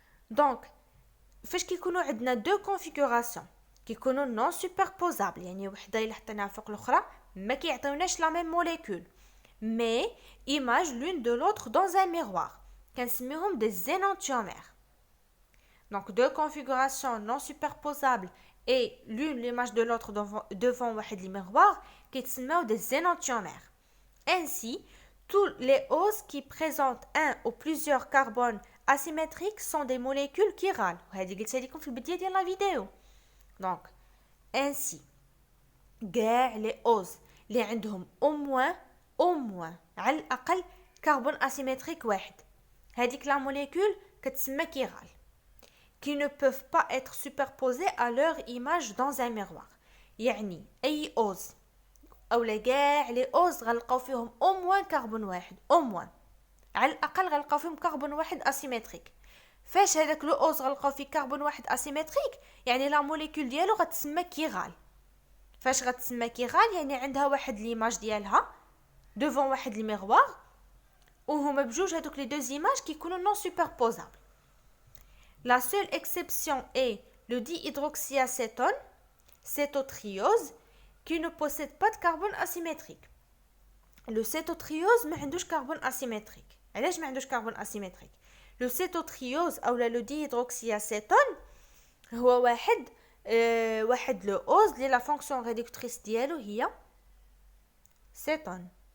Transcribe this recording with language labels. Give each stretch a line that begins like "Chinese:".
Arabic: دونك فاش كيكونوا عندنا دو كونفيغوراسيون كيكونوا نون سوبربوزابل يعني وحده الا حطيناها فوق الاخرى ما كيعطيوناش لا ميم موليكول
French: mais image l'une de l'autre dans un miroir
Arabic: كنسميهم des énantiomères.
French: Donc deux configurations non superposables et l'une l'image de l'autre devant واحد le miroir
Arabic: كيتسموا
French: des énantiomères. Ainsi tous les oses qui présentent un ou plusieurs carbones asymétriques sont des molécules chirales.
Arabic: وهذه قلتها لكم في البدايه ديال لا فيديو.
French: Donc ainsi كاع les oses
Arabic: اللي عندهم
French: au moins
Arabic: على الاقل كربون اسيمتريك واحد هذيك لا موليكول كتسمى كيغال
French: qui ne peuvent pas être superposés à leur image dans un miroir.
Arabic: يعني اي اوز اولا كاع لي اوز غنلقاو فيهم
French: au moins
Arabic: كربون واحد au moins على الاقل غنلقاو فيهم كربون واحد اسيمتريك. فاش هذاك لو اوز غنلقاو فيه كربون واحد اسيمتريك يعني لا موليكول ديالو غتسمى كيغال. فاش غتسمى كيغال يعني عندها واحد ليماج ديالها
French: devant
Arabic: واحد الميغوار وهما بجوج هذوك لي دو ايماج كيكونوا نون سوبربوزابل.
French: La seule exception est le dihydroxyacétone, cétotriose, qui ne possède pas de carbone asymétrique.
Arabic: Le cétotriose ما عندوش كربون asymétrique. علاش ما عندوش كربون asymétrique؟ Le cétotriose او le dihydroxyacétone هو واحد لو اوز اللي لا فونكسيون ريدكتريس ديالو هي سيتون.